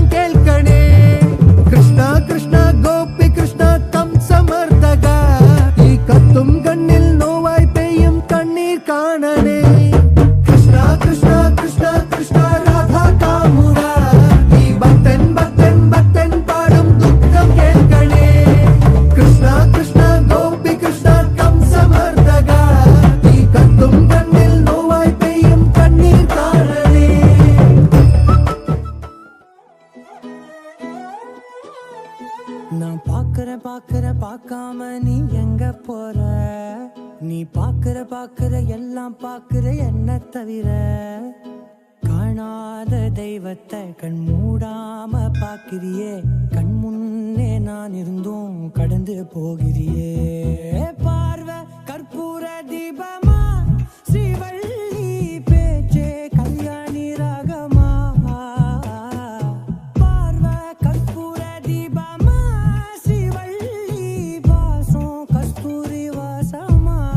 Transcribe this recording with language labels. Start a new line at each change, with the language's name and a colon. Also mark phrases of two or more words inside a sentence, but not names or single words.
Malayalam: കേൾക്കണേ കൃഷ്ണ കൃഷ്ണ ഗോപി കൃഷ്ണ കംസമർദ്ദക ഈ കത്തും കണ്ണിൽ നോവായി പെയ്യും കണ്ണീർ കാണണേ കൃഷ്ണ കൃഷ്ണ കൃഷ്ണ കൃഷ്ണ രാധ കാമുക ഈ ഭക്തൻ ഭക്തൻ ഭക്തൻ പാടും ദുഃഖം കേൾക്കണേ കൃഷ്ണ കൃഷ്ണ ഗോപി കൃഷ്ണ കംസമർദ്ദക ഈ കത്തും കണ്ണിൽ നോവായി പെയ്യും കണ്ണീർ കാണണേ
Tamil: நான் பார்க்காம நீ எங்க போற நீ பார்க்கிற எல்லாம் பார்க்கிற என்ன தவிர காணாத தெய்வத்தை கண் மூடாம பார்க்கிறியே கண் முன்னே நான் இருந்தும் கடந்து போகிறியே பார்வை கற்பூர தீபமா ஸ்ரீவள்ளி பேச்சே கல்யாணி ராகமா பார்வை கற்பூர தீபமா ஸ்ரீவள்ளி வாசம் கஸ்தூரி வாசமா